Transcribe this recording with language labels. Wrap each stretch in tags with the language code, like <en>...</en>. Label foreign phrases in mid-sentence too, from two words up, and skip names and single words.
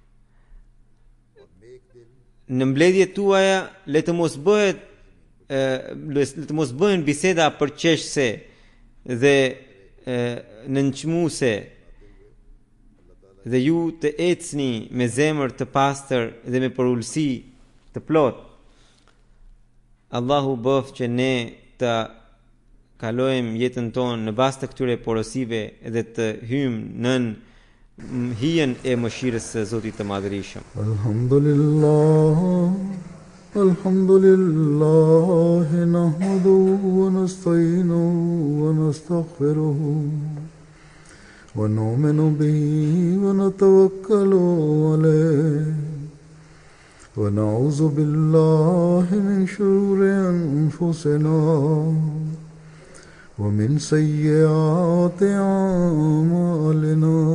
<sq>Në mbledhjet tuaja le të mos bëhen biseda përqeshse dhe nënçmuese, dhe ju të ecni me zemër të pastër dhe me përulësi të plot. Allahu bëf që ne të kalojmë jetën tonë në bazë të këtyre porosive dhe të hyjmë nën hijen e mëshirës së Zotit të Madhërisëm.</sq> <ar>الحمد لله نحمده ونستعينه ونستغفره ونؤمن به ونتوكل عليه ونعوذ بالله من شرور أنفسنا ومن سيئات أعمالنا.</ar>